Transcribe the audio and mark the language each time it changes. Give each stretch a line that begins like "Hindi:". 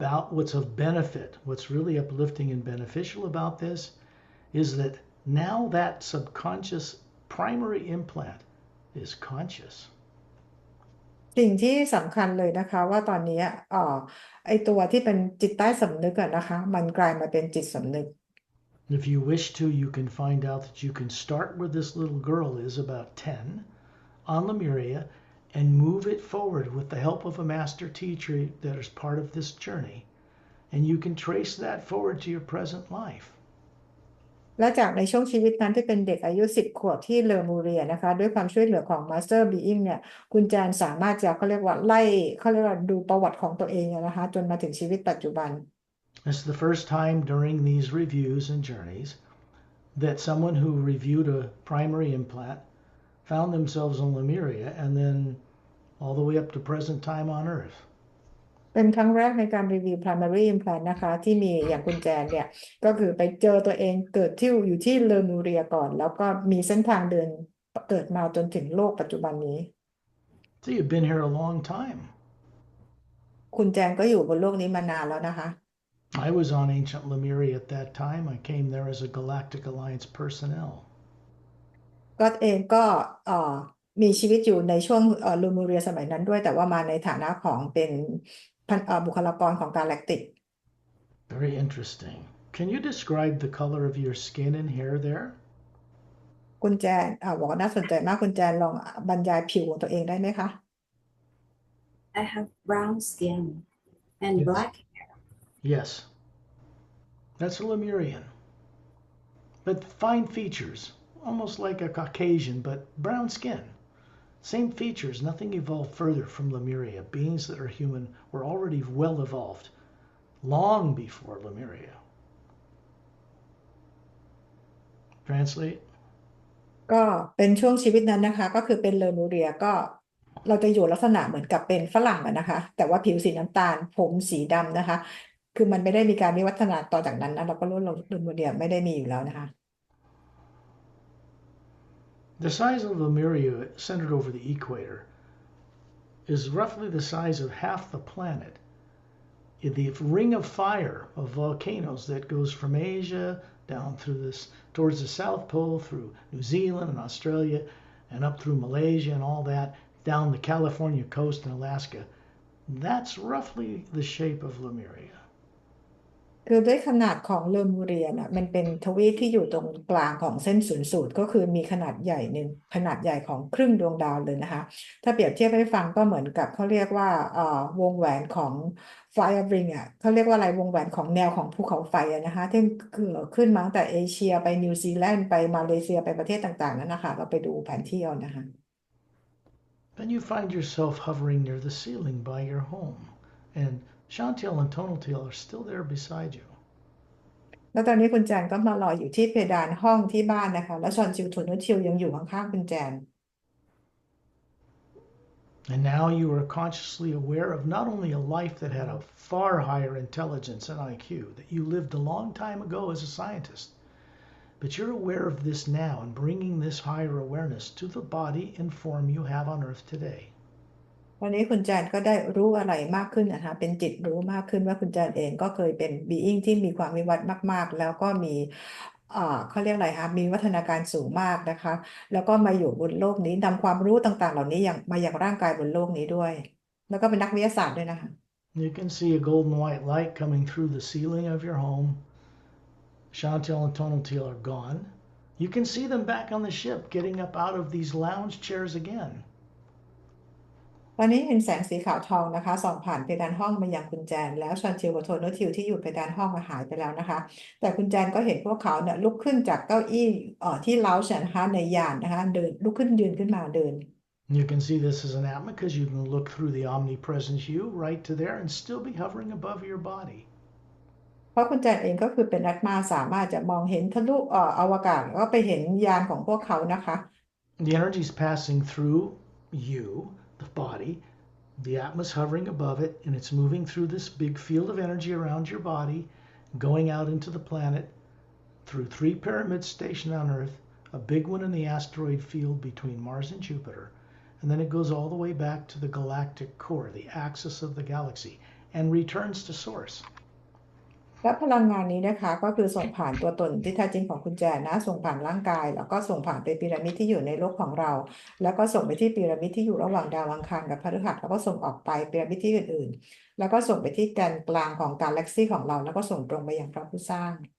English: What's of benefit, what's really uplifting and beneficial about this is that now that subconscious primary implant is conscious.
Thai: สิ่งที่สำคัญเลยนะคะว่าตอนนี้ไอตัวที่เป็นจิตใต้สำนึกอะนะคะมันกลายมาเป็นจิตสำนึก
English: If you wish to, you can find out that you can start where this little girl is about 10 on Lemuria and move it forward with the help of a master teacher that is part of this journey. And you can trace that forward to your present life.
Thai: และจากในช่วงชีวิตนั้นที่เป็นเด็กอายุ10 ขวบที่เลอมูเรียนะคะด้วยความช่วยเหลือของ Master Being เนี่ยคุณแจนสามารถจะเขาเรียกว่าไล่เขาเรียกว่าดูประวัติของตัวเองนะคะจนมาถึงชีวิตปัจจุบัน
English: It's the first time during these reviews and journeys that someone who reviewed a primary implant found themselves on Lemuria and then all the way up to present time on Earth.
Thai: เป็นครั้งแรกในการรีวิว primary implant นะคะที่มีอย่างคุณแจนเนี่ยก็คือไปเจอตัวเองเกิดที่อยู่ที่เลอมูเรียก่อนแล้วก็มีเส้นทางเดินเกิดมาจนถึงโลกปัจจุบันนี้
English: So you've been here a long time.
Thai: คุณแจนก็อยู่บนโลกนี้มานานแล้วนะคะ
English: I was on ancient Lemuria at that time. I came there as a Galactic Alliance personnel.
Thai: ก็เองก็มีชีวิตอยู่ในช่วงลูมูเรียสมัยนั้นด้วยแต่ว่ามาในฐานะของเป็นบุคลากรของกาแล็กติก
English: Very interesting. Can you describe the color of your skin and hair there?
Thai: คุณแจนบอกว่าน่าสนใจมากคุณแจนลองบรรยายผิวของตัวเองได้ไหมคะ
English: I have brown skin and Yes. black hair. Yes. That's a Lemurian. But fine features, almost like a Caucasian, but brown skin. Same features, nothing evolved further from Lemuria. Beings that are human were already well evolved, long before Lemuria. Translate.
Thai: ก็เป็นช่วงชีวิตนั้นนะคะก็คือเป็นเลอมูเรียก็เราจะอยู่ลักษณะเหมือนกับเป็นฝรั่งอะนะคะแต่ว่าผิวสีน้ำตาลผมสีดำนะคะคือมันไม่ได้มีการวิวัฒนาต่อจากนั้นนะเราก็รู้ว่าเลอมูเรียไม่ได้มีอยู่แล้วนะคะ
English: The size of Lemuria, centered over the equator, is roughly the size of half the planet. The ring of fire of volcanoes that goes from Asia down through this towards the South Pole, through New Zealand and Australia, and up through Malaysia and all that, down the California coast and Alaska. That's roughly the shape of Lemuria.
Thai: คือด้วยขนาดของเลอมูเรียนะมันเป็นทวีปที่อยู่ตรงกลางของเส้นศูนย์สูตรก็คือมีขนาดใหญ่หนึ่งขนาดใหญ่ของครึ่งดวงดาวเลยนะคะถ้าเปรียบเทียบให้ฟังก็เหมือนกับเขาเรียกว่าวงแหวนของ Fire Ring อ่ะเขาเรียกว่าอะไรวงแหวนของแนวของภูเขาไฟอะนะคะที่คือขึ้นมาตั้งแต่เอเชียไปนิวซีแลนด์ไปมาเลเซียไปประเทศต่างๆนั่นนะคะเราไปดูแผนที่เอานะคะ
English: Then you find yourself hovering near the ceiling by your home, and Chantel and Tonaltil are still there beside you.
Thai: แล้วตอนนี้คุณแจนก็มารออยู่ที่เพดานห้องที่บ้านนะคะแล้วชอนจิวทุนนุชิวยังอยู่ข้างๆคุณแจน
English: And now you are consciously aware of not only a life that had a far higher intelligence and IQ, that you lived a long time ago as a scientist, but you're aware of this now and bringing this higher awareness to the body and form you have on Earth today.
Thai: วันนี้คุณแจนก็ได้รู้อะไรมากขึ้นนะคะเป็นจิตรู้มากขึ้นว่าคุณแจนเองก็เคยเป็นบีอิงที่มีความวิวัฒน์มากๆแล้วก็มีเขาเรียกอะไรคะมีวัฒนาการสูงมากนะคะแล้วก็มาอยู่บนโลกนี้นำความรู้ต่างๆเหล่านี้อย่างมาอย่างร่างกายบนโลกนี้ด้วยแล้วก็เป็นนักวิทยาศาสตร์ด้วยนะคะ
English: You can see a golden white light coming through the ceiling of your home. Chantel and Tonaltil are gone. You can see them back on the ship getting up out of these lounge chairs again. ต
Thai: ตอนนี้เห็นแสงสีขาวทองนะคะส่องผ่านเพดานห้องมายังคุณแจนแล้วชอนชิลกับโทโนทิวที่อยู่เพดานห้องหายไปแล้วนะคะแต่คุณแจนก็เห็นพวกเขาเนี่ยลุกขึ้นจากเก้าอี้ที่เล้าฉันนะคะในยานนะคะเดินลุกขึ้นยืนขึ้นมาเดิน
English: You can see this as an atma because you can look through the omnipresent you right to there and still be hovering above your body.
Thai: เพราะคุณแจนเองก็คือเป็นนักมาสามารถจะมองเห็นทะลุอวกาศแล้วก็ไปเห็นยานของพวกเขานะคะ
English: The energy is passing through you, the body. The atma is hovering above it, and it's moving through this big field of energy around your body, going out into the planet through 3 pyramids stationed on Earth, a big one in the asteroid field between Mars and Jupiter, and then it goes all the way back to the galactic core, the axis of the galaxy, and returns to source.
Thai: และพลังงานนี้นะคะก็คือส่งผ่านตัวตนที่แท้จริงของคุณแจนนะส่งผ่านร่างกายแล้วก็ส่งผ่านไปพีระมิดที่อยู่ในโลกของเรา แล้วก็ส่งไปที่พีระมิดที่อยู่ระหว่างดาวอังคารกับพฤหัสแล้วก็ส่งออกไปพีระมิดที่อื่นๆแล้วก็ส่งไปที่แกนกลางของกาแล็กซี่ของเราแล้วก็ส่งตรงไปยังพระผู้สร้าง